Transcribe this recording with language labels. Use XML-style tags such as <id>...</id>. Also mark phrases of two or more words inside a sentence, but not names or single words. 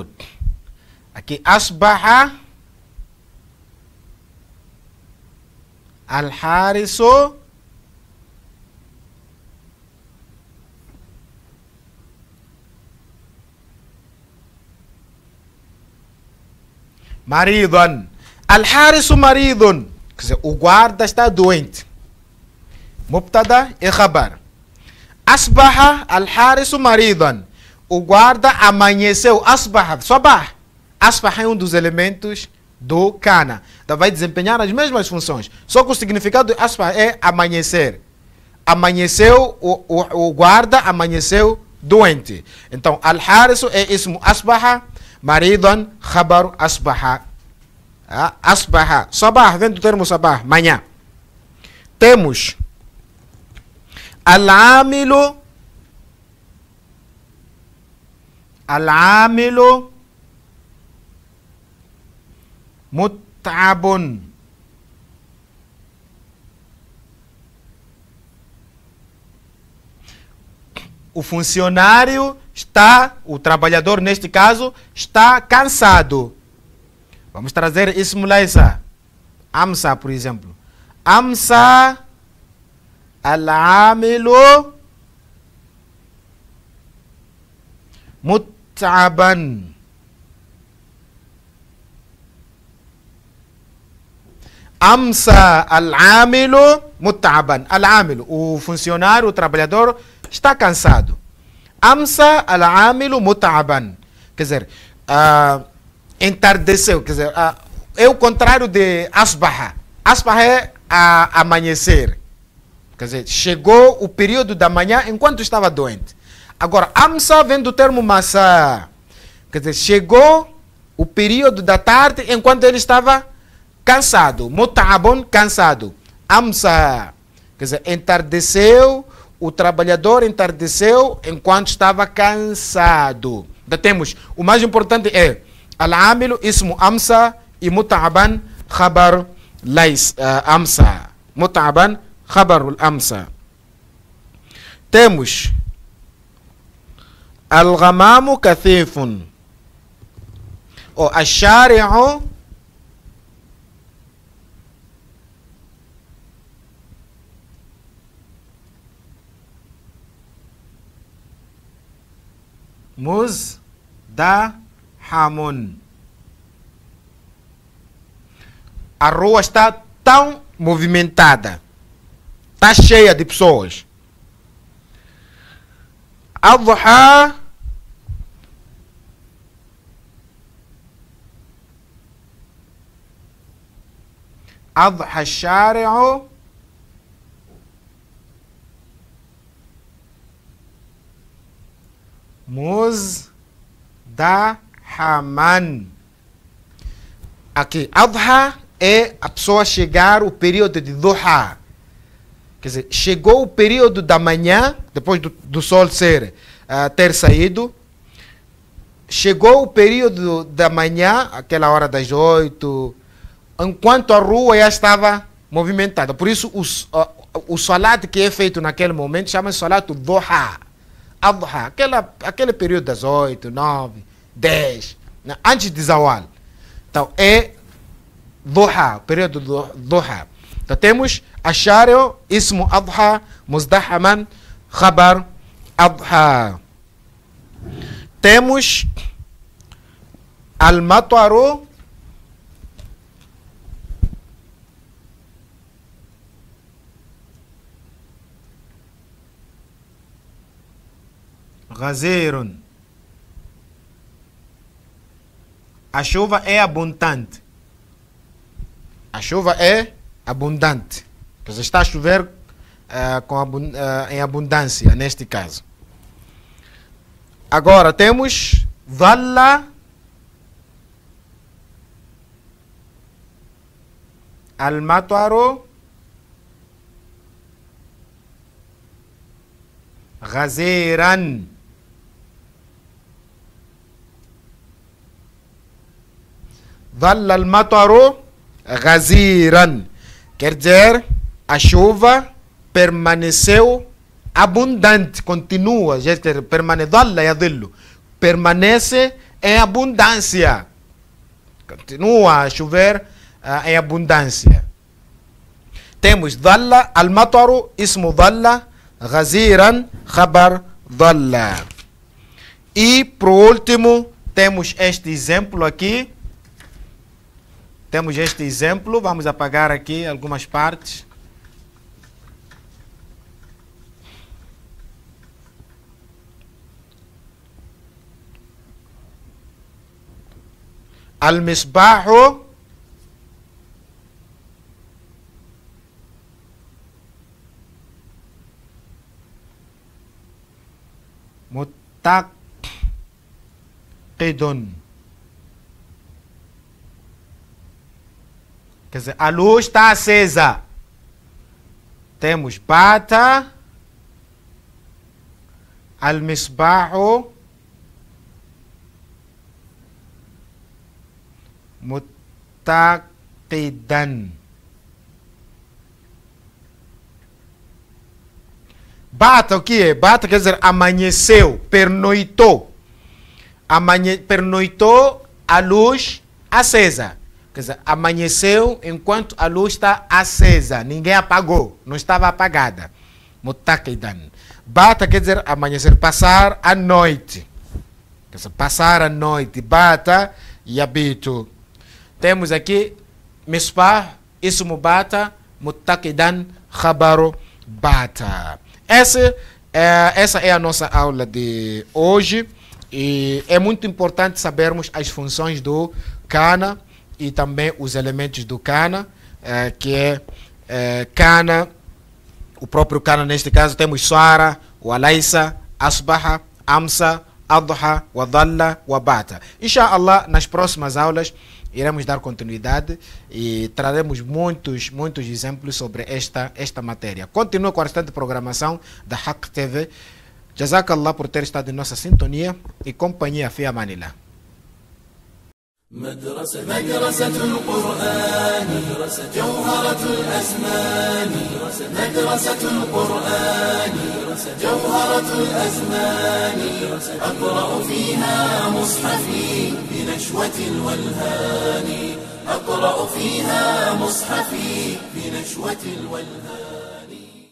<ar>Aqui أصبح الحارس مريض. الحارس مريض.</ar> <pt>Quer dizer, o guarda está doente.</pt> <ar>Mubtada e khabar. أصبح الحارس مريض.</ar> <pt>O guarda amanheceu.</pt> <ar>أصبح. صباح.</ar> <pt>Asbaha é um dos elementos do kana. Então vai desempenhar as mesmas funções. Só que o significado de asbaha é amanhecer. Amanheceu, o guarda amanheceu doente. Então,</pt> <ar>al-harisu é اسم أصبح. مريض، خبر أصبح. أصبح.</ar> <pt>Sabah, vem do termo sabah, manhã. Temos al-amilu.</pt> <ar>العامل متعب.</ar> <pt>O funcionário está, o trabalhador neste caso, está cansado. Vamos trazer</pt> <ar>اسم ليس.</ar> <pt>Amsa, por exemplo.</pt> <ar>أمسى العامل متعبا. أمسى العامل متعبا.</ar> <pt>Al-amilu, o funcionário, o trabalhador, está cansado.</pt> <ar>أمسى العامل متعبا.</ar> <pt>Quer dizer, entardeceu. Quer dizer, é o contrário de asbaha. Asbaha é amanhecer. Quer dizer, chegou o período da manhã enquanto estava doente. Agora, amsa vem do termo massa. Quer dizer, chegou o período da tarde enquanto ele estava cansado. Mut'abun, cansado. Amsa, quer dizer, entardeceu, o trabalhador entardeceu enquanto estava cansado. Então temos, o mais importante é</pt> <ar>العامل، اسم أمسى,</ar> <pt>e</pt> <ar>متعبا، خبر ليس، أمسى. متعبا، خبر أمسى. Temos الغمام كثيف. Ou الشارع مزدحم.</ar> <pt>A rua está tão movimentada, está cheia de pessoas.</pt> <ar>أضحى الشارع مزدحما.</ar> <pt>Aqui, adha é a pessoa chegar o período de duha. Quer dizer, chegou o período da manhã, depois do sol ter saído. Chegou o período da manhã, aquela hora das 8, enquanto a rua já estava movimentada. Por isso, o salat que é feito naquele momento chama-se</pt> <ar>صلاة الضحى.</ar> <pt>Adha, aquele período das 8, 9, 10, né, antes de zawal. Então, é duha, período do duha. Então, temos</pt> <ar>الشارع، اسم أضحى، مزدحما، خبر أضحى. Temos المطر، غزير.</ar> <pt>A chuva é abundante. A chuva é abundante. Quer dizer, está a chover em abundância, neste caso. Agora temos</pt> <ar>ظل المطر غزيرا. ظل المطر غزيرا.</ar> <pt>Quer dizer, a chuva permaneceu abundante, continua, permanece em abundância. Continua a chover em abundância. Temos</pt> <ar>ظل المطر، اسم ظل، غزيرا، خبر ظل.</ar> <pt>E, por último, temos este exemplo aqui. Temos este exemplo, vamos apagar aqui algumas partes.</pt> <ar>المصباح متقد.</ar> <pt>Quer dizer, a luz está acesa.</pt> <ar>Temos بات المصباح متقدا.</ar> <pt>Bata o que é? Bata quer dizer amanheceu, pernoitou. Pernoitou a luz acesa. Quer dizer, amanheceu enquanto a luz está acesa. Ninguém apagou, não estava apagada. Muttaqidan. Bata quer dizer amanhecer, passar a noite. Quer dizer, passar a noite, bata e habito. Temos aqui</pt> <ar>مصباح، اسم بات، متقدا، خبر بات.</ar> <pt>Essa é a nossa aula de hoje. E é muito importante sabermos as funções do kana e também os elementos do kana, que é kana, o próprio kana neste caso temos</pt> <ar>صار، وليس، أصبح، أمسى، أضحى، وظل، وبات.</ar> <pt>Inshallah, nas próximas aulas iremos dar continuidade e traremos muitos exemplos sobre esta matéria. Continua com a restante programação da Haq TV. Jazakallah por ter estado em nossa sintonia e companhia.</pt> <ar>في أمان الله. مدرسة القرآن جوهرة الأزمان مدرسة القرآن جوهرة الأزمان أقرأ فيها مصحفي بنشوة الولهان أقرأ فيها مصحفي بنشوة الولهان.</ar>